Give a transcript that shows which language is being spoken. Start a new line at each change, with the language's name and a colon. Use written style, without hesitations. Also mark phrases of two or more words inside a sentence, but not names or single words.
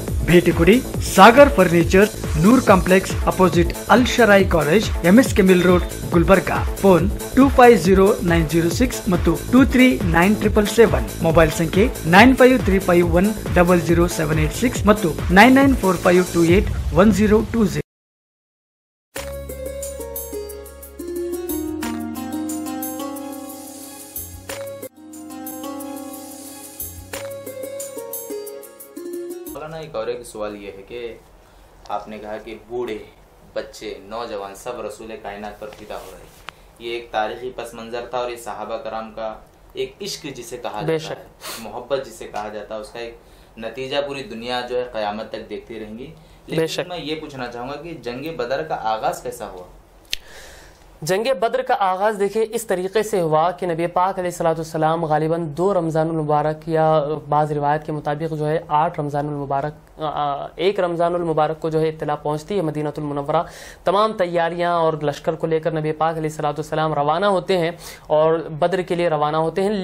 Kannada: ಭೇಟಿ ಕೊಡಿ ಸಾಗರ್ ಫರ್ನಿಚರ್, ನೂರ್ ಕಾಂಪ್ಲೆಕ್ಸ್ ಅಪೋಸಿಟ್ ಅಲ್ ಶರಾಯಿ ಕಾಲೇಜ್, MSK ಮಿಲ್ ರೋಡ್, ಗುಲ್ಬರ್ಗಾ. ಫೋನ್ 250906 ಮತ್ತು 239777. ಮೊಬೈಲ್ ಸಂಖ್ಯೆ 9535100786 ಮತ್ತು 9945281020.
Urdu: ایک اور ایک سوال یہ ہے کہ آپ نے کہا کہ بوڑھے، بچے، نوجوان سب رسول کائنات پر فدا ہو رہے ہیں. یہ ایک تاریخی پس منظر تھا اور یہ صحابہ کرام کا ایک عشق جسے کہا جاتا ہے، محبت جسے کہا جاتا ہے، اس کا ایک نتیجہ پوری دنیا جو ہے قیامت تک دیکھتی رہیں گی. لیکن میں یہ پوچھنا چاہوں گا کہ جنگ بدر کا آغاز کیسا ہوا? جنگ بدر کا آغاز دیکھیں اس طریقے سے ہوا کہ نبی پاک
Arabic: علیہ الصلوۃ والسلام
Urdu: غالباً 2 رمضان المبارک یا بعض روایت کے مطابق جو ہے 8 رمضان المبارک 1 رمضان المبارک کو جو ہے اطلاع پہنچتی ہے مدینہ المنورہ. تمام تیاریاں اور لشکر کو لے کر نبی پاک
Arabic: علیہ الصلوۃ والسلام
Urdu: روانہ ہوتے ہیں اور بدر کے لیے روانہ ہوتے ہیں.